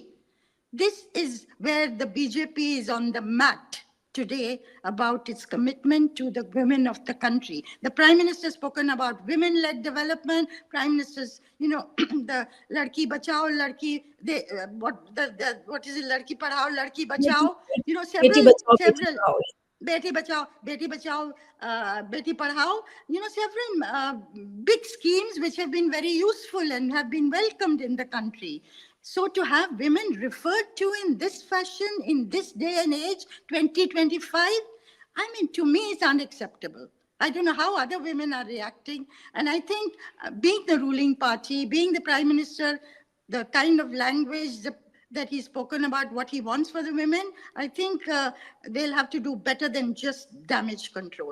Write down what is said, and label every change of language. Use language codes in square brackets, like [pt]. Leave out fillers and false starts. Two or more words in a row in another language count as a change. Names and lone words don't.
[en] This is where the BJP is on the mat today about its commitment to the women of the country. The Prime Minister has spoken about women-led development. Prime Minister's, the Ladki Bachao, what is it, Ladki Padhao, Ladki Bachao, Beti Bachao, Beti several. Padhao. Beti Bachao, Beti Padhao, several big schemes which have been very useful and have been welcomed in the country. So to have women referred to in this fashion, in this day and age, 2025, to me, it's unacceptable. I don't know how other women are reacting. And I think being the ruling party, being the Prime Minister, the kind of language that he's spoken about, what he wants for the women, I think they'll have to do better than just damage control.